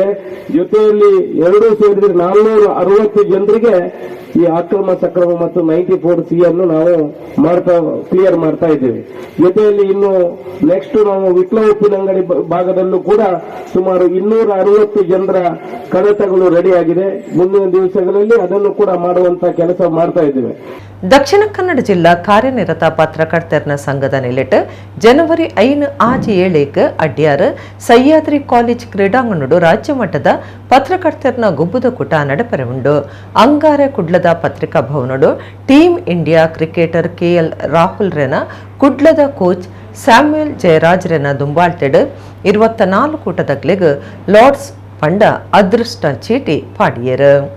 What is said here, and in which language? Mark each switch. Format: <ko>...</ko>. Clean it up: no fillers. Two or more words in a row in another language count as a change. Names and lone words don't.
<kn>ಜೊತೆಯಲ್ಲಿ ಎರಡೂ ಸೇರಿದ್ರೆ 460 ಜನರಿಗೆ ಈ ಅಕ್ರಮ ಸಕ್ರಮ ಮತ್ತು 94C ಅನ್ನು ನಾವು ಕ್ಲಿಯರ್ ಮಾಡ್ತಾ ಇದ್ದೇವೆ. ಜೊತೆಯಲ್ಲಿ ಇನ್ನು ನೆಕ್ಸ್ಟ್ ನಾವು ವಿಟ್ಲ ಉಪ್ಪಿನಂಗಡಿ ಭಾಗದಲ್ಲೂ ಕೂಡ ಸುಮಾರು 260 ಜನರ ಕಡತಗಳು ರೆಡಿಯಾಗಿದೆ. ಮುಂದಿನ ದಿವಸಗಳಲ್ಲಿ ಅದನ್ನು ಕೂಡ ಮಾಡುವಂತ ಕೆಲಸ ಮಾಡ್ತಾ ಇದ್ದೇವೆ.</kn> <tcy>ದಕ್ಷಿಣ ಕನ್ನಡ ಜಿಲ್ಲಾ ಕಾರ್ಯನಿರತ ಪತ್ರಕರ್ತರ ಸಂಘದ ನಿಲೆಟ್ ಜನವರಿ 5 ಆಜಿ 7 ಅಡ್ಯಾರ್ ಸಹ್ಯಾದ್ರಿ ಕಾಲೇಜ್ ಕ್ರೀಡಾಂಗಣಡು ರಾಜ್ಯ ಮಟ್ಟದ ಪತ್ರಕರ್ತರ ಗುಬ್ಬುದ ಕೂಟ ನಡಪರೆ ಉಂಡು. ಅಂಗಾರ ಕುಡ್ಲದ ಪತ್ರಿಕಾ ಭವನಡು ಟೀಮ್ ಇಂಡಿಯಾ ಕ್ರಿಕೆಟರ್ KL ರಾಹುಲ್ ರೆನ ಕುಡ್ಲದ ಕೋಚ್ ಸ್ಯಾಮ್ಯುಯಲ್ ಜಯರಾಜ್ ರೆನ ದುಂಬಾಳ್ತೆಡ್ 24 ಕೂಟದಗ್ಲಿಗ್ ಲಾರ್ಡ್ಸ್ ಪಂಡ ಅದೃಷ್ಟ ಚೀಟಿ ಪಾಡಿಯರು.</tcy>